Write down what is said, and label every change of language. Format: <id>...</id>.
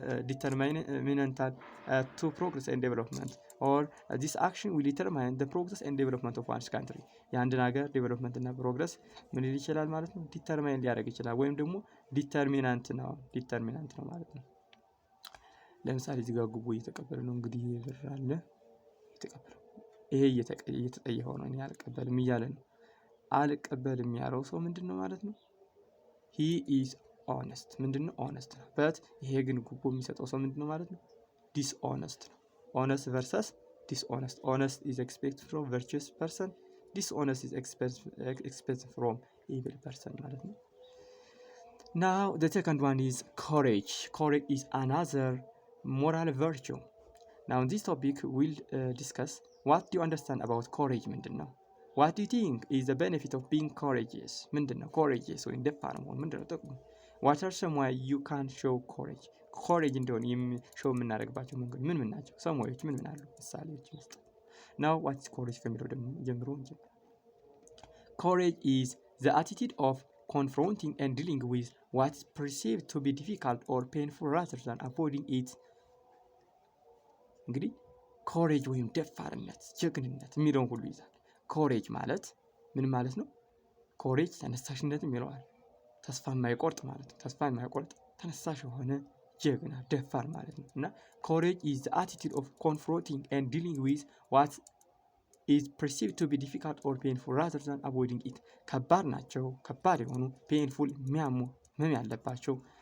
<en>determinantal to progress and development or this action will determine the progress and development of one's country</en> <am>የአንድን ሀገር ዴቨሎፕመንት እና ፕሮግረስ ምን ሊል ይችላል ማለት ነው ዲተርማይን ሊያደርግ ይችላል ወይም ደግሞ ዲተርሚናንት ነው ማለት ነው። ለምሳሌ እዚህ ጋር ጉቦ እየተቀበለ ነው እንግዲህ ብር አለ እየተቀበለ ይሄ እየተጠየፈው ነው እኔ አልቀበልም እያለ ነው። አልቀበልም ያለው ሰው ምንድነው ማለት ነው?</am> <en>he is honest ምንድነው?</en> <am>honest ነው። but ይሄ ግን ጉቦ የሚሰጠው ሰው ምንድነው ማለት ነው? dishonest ነው።</am> <en>honest versus dishonest honest is expected from virtuous person dishonest is expected from evil person ማለት ነው። now the second one is courage is another moral virtue. now in this topic we'll discuss what do you understand about courage ምንድነው? what do you think is the benefit of being courageous ምንድነው?</en> <am>courageous ወይም ደፋር መሆን ምንድነው ጥቅሙ?</am> <en>what are some way you can show courage</en> <am>እንደሆነ ሾው የምናደርግባቸው መንገድ ምን ናቸው? ሰሞዎች ምን አሉ? ምሳሌዎች ውስጥ</am> <en>now what is courage ከሚለው ደግሞ ጀምሮ courage is the attitude of confronting and dealing with what is perceived to be difficult or painful rather than avoiding it</en> <am>እንግዲህ ኮሬጅ ወይም ደፋርነት ጀግንነት የሚለውን ሁሉ ይዛል። ኮሬጅ ማለት ምን ማለት ነው? ኮሬጅ ተነሳሽነትም ይለዋል። ተስፋ የማይቆርጥ ማለት ነው። ተስፋ የማይቆርጥ ተነሳሽ የሆነ ጀግና ደፋር ማለት ነው። እና</am> <en>courage is the attitude of confronting and dealing with what is perceived to be difficult or painful rather than avoiding it</en> <am>ከባድ ናቸው ከባድ የሆኑ painful የሚያሙ ምን ያለባቸው</am>